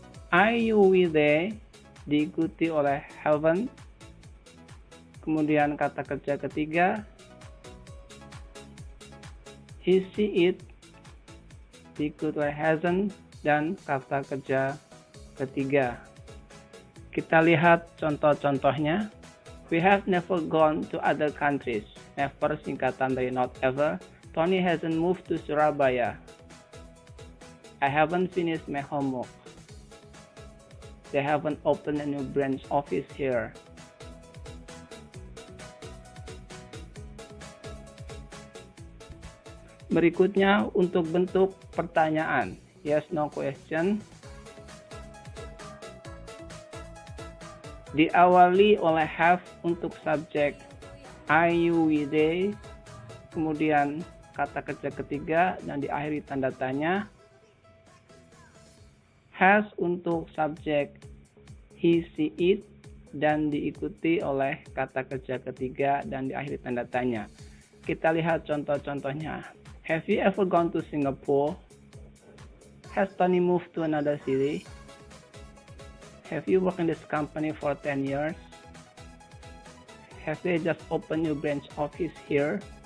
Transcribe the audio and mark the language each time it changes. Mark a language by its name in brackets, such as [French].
[Indonesian] I, you, we, they diikuti oleh haven't, kemudian kata kerja ketiga. He, she, it diikuti oleh hasn't dan kata kerja ketiga. Kita lihat contoh-contohnya. [English] We have never gone to other countries. [Indonesian] Never singkatan dari not ever. [English] Tony hasn't moved to Surabaya. I haven't finished my homework. They haven't opened a new branch office here. [Indonesian] Berikutnya untuk bentuk pertanyaan, yes no question. Diawali oleh have untuk subjek I, you, we, they, kemudian kata kerja ketiga dan diakhiri tanda tanya. Has untuk subjek he, she, it, dan diikuti oleh kata kerja ketiga dan diakhiri tanda tanya. Kita lihat contoh-contohnya. [English] Have you ever gone to Singapore? Has Tony moved to another city? Have you worked in this company for 10 years? Have they just opened new branch office here?